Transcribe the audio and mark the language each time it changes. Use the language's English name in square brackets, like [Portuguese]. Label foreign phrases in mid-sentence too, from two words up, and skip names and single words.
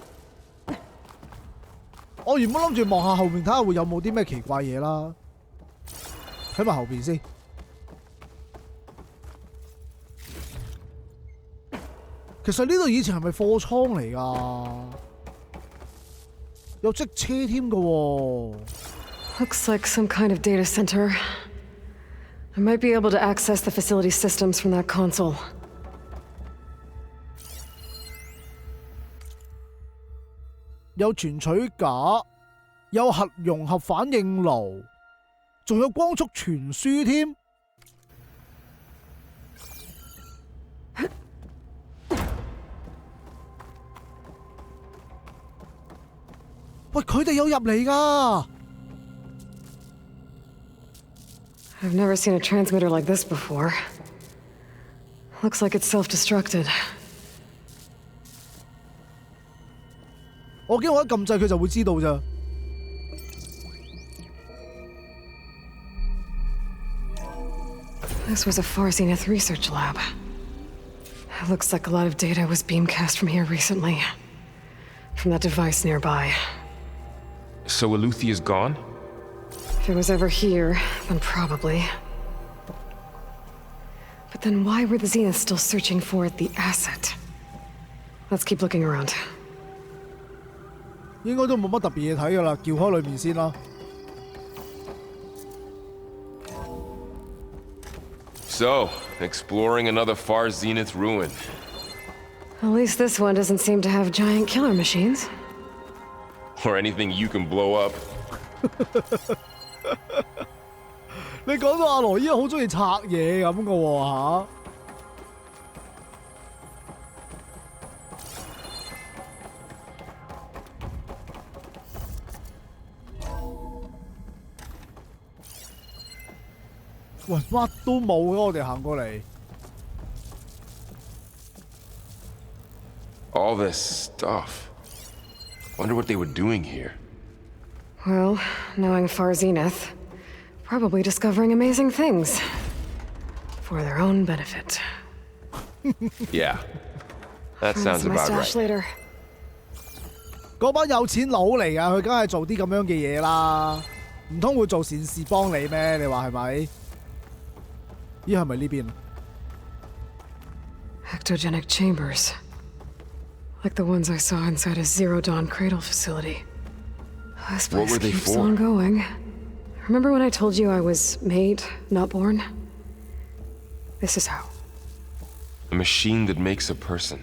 [Cantonese] 我原本諗住望下後面睇下會有冇啲咩奇怪嘢啦，睇埋後邊先。其實呢度以前係咪貨倉嚟㗎？有積車添㗎喎。 [English] Looks like some kind of data center. I might be able to access the facility systems from that console. [Cantonese] 有存取架，有核融合反應爐，仲有光速傳輸添。喂，佢哋有入嚟㗎！ [English] I've never seen a transmitter like this before. Looks like it's self-destructed. [Cantonese] 我驚我一撳掣佢就會知道咋。 [English] This was a Far Zenith research lab. It looks like a lot of data was beamcast from here recently. From that device nearby. So Eleuthea's gone? If it was ever here, then probably. But then why were the Zeniths still searching for the Asset? Let's keep looking around. [Cantonese] 應該都冇乜特別嘢睇㗎啦，撬開裏面先啦。 [English] So, exploring another Far Zenith ruin. At least this one doesn't seem to have giant killer machines. Or anything you can blow up. [Cantonese] 你講到阿羅伊好中意拆嘢咁嘅喎嚇。喂，乜都冇嘅，我哋行過嚟。 [English] All this stuff. Wonder what they were doing here. Well, knowing Far Zenith, probably discovering amazing things. For their own benefit. Yeah. That sounds my about stash right. later. [Cantonese] 嗰班有錢佬嚟㗎，佢梗係做啲咁樣嘅嘢啦。唔通會做善事幫你咩？你話係咪？咦，係咪呢邊 [English] Ectogenic chambers. Like the ones I saw inside a Zero Dawn cradle facility. This What place were they keeps for? on going. Remember when I told you I was made, not born? This is how. A machine that makes a person.